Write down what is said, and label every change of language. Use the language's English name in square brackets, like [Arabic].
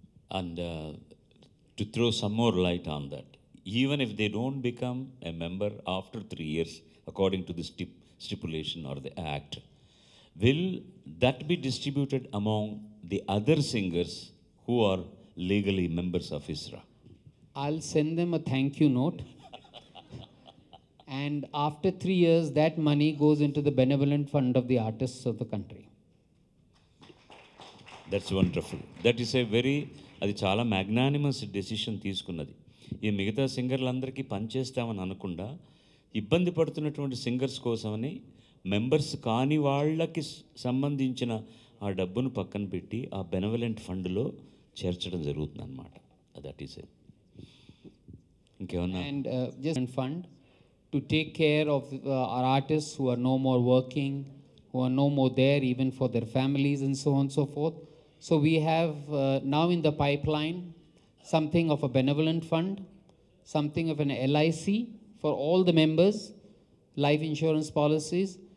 [English] And to throw some more light on that, even if they don't become a member after 3 years, according to the stipulation or the act, will that be distributed among the other singers who are legally members of ISRA? I'll send them a thank you note. And after 3 years, that money goes into the benevolent fund of the artists of the country. That's wonderful. That is a very, [Telugu] అది చాలా magnanimous decision తీసుకున్నది. ఈ మిగతా సింగర్లందరికీ పనిచేస్తామని అనకుండా ఇబ్బంది పడుతున్నటువంటి singers కోసమని మెంబర్స్ కాని వాళ్ళకి సంబంధించిన ఆ డబ్బును పక్కన పెట్టి ఆ బెనవలెంట్ ఫండ్లో చేర్చడం జరుగుతుంది అన్నమాట. [English] That is it. [Telugu] ఇంకేమన్నా? [English] And just fund to take care of our artists who are no more working, who are no more there even for their families and so on and so forth. So we have now in the pipeline something of a benevolent fund, something of an LIC for all the members, life insurance policies.